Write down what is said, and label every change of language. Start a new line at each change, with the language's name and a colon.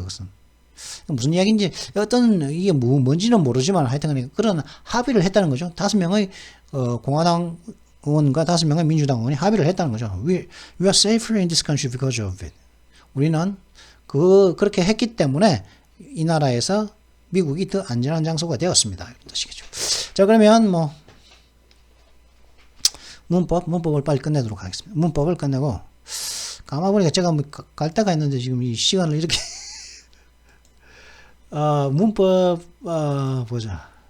Korean: 그것은 무슨 이야기인지 이게 뭔지는 모르지만 하여튼 그런 합의를 했다는 거죠. 5명의 공화당 의원과 5명의 민주당 의원이 합의를 했다는 거죠.
English: We are safer in this country because of it.
Korean: 우리는 그렇게 했기 때문에 이 나라에서 미국이 더 안전한 장소가 되었습니다. 이런 뜻이겠죠. 자, 그러면 문법을 빨리 끝내도록 하겠습니다. 문법을 끝내고, 가만 보니까 제가 갈 데가 있는데 지금 이 시간을 이렇게 문법 보자.